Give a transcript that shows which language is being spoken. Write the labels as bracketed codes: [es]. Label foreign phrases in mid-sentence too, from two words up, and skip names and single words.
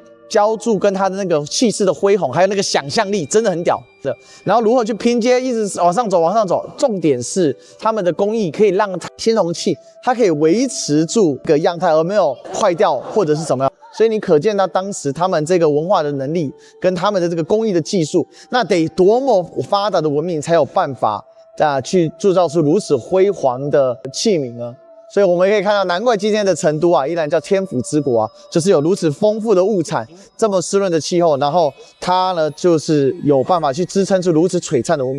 [zh] 澆築跟它的那個氣勢的恢宏，還有那個想象力，真的很屌的。然後如何去拼接，一直往上走，重點是他們的工藝可以讓青銅器它可以維持住一個樣態，而沒有壞掉或者是怎麼樣。所以你可見到當時他們這個文化的能力跟他們的這個工藝的技術，那得多麼發達的文明才有辦法去鑄造出如此輝煌的器皿呢？所以我們可以看到，難怪今天的成都依然叫天府之國啊，就是有如此豐富的物產，這麼濕潤的氣候，然後它呢就是有辦法去支撐出如此璀璨的文明。